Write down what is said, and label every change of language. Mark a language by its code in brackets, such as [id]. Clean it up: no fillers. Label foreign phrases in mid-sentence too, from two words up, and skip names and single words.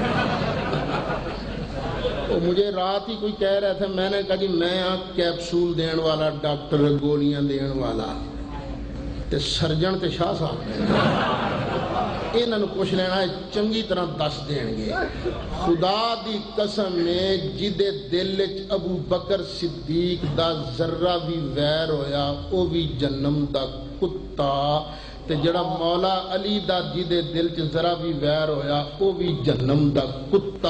[ur] تو مجھے رات ہی کوئی کہہ رہا تھا، میں نے کہا جی [pa] میں کیپسول دین والا ڈاکٹر، گولیاں دین والا تے سرجن تے شاہ صاحب انہوں نے کچھ لینا ہے، چنگی طرح دس دیں گے۔ خدا دی قسم میں جدے دل وچ ابو بکر صدیق دا ذرہ بھی ویر ہویا او بھی جنم دا کتا، تے جڑا مولا علی دا جدے دل چ ذرہ بھی ویر ہویا او بھی جنم دا کتا۔